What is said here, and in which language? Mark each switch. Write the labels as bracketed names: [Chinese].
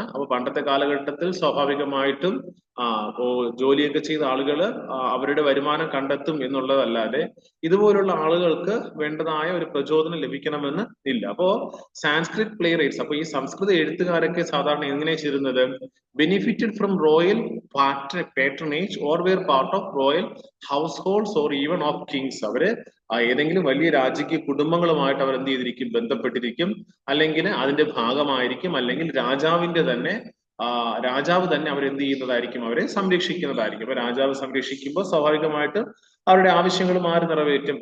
[Malayalam] അപ്പൊ പണ്ടത്തെ കാലഘട്ടത്തിൽ സ്വാഭാവികമായിട്ടും ജോലിയൊക്കെ ചെയ്ത ആളുകൾ അവരുടെ വരുമാനം കണ്ടെത്തും എന്നുള്ളതല്ലാതെ ഇതുപോലുള്ള ആളുകൾക്ക് വേണ്ടതായ ഒരു പ്രചോദനം ലഭിക്കണമെന്ന് ഇല്ല. അപ്പോ സാൻസ്ക്രിറ്റ് പ്ലേ റൈറ്റ്സ്, അപ്പൊ ഈ സംസ്കൃത എഴുത്തുകാരൊക്കെ സാധാരണ എങ്ങനെ ചെയ്തിരുന്നത്? [English] Benefited from royal patronage or were part of royal households or even of kings. [Malayalam] അവര് ഏതെങ്കിലും വലിയ രാജകീയ കുടുംബങ്ങളുമായിട്ട് അവർ എന്ത് ചെയ്തിരിക്കും? ബന്ധപ്പെട്ടിരിക്കും, അല്ലെങ്കിൽ അതിന്റെ ഭാഗമായിരിക്കും, അല്ലെങ്കിൽ രാജാവിന്റെ തന്നെ രാജാവ് തന്നെ അവരെന്ത് ചെയ്യുന്നതായിരിക്കും? അവരെ സംരക്ഷിക്കുന്നതായിരിക്കും. അപ്പൊ രാജാവ് സംരക്ഷിക്കുമ്പോൾ സ്വാഭാവികമായിട്ട് അവരുടെ ആവശ്യങ്ങൾ ആര് നിറവേറ്റും?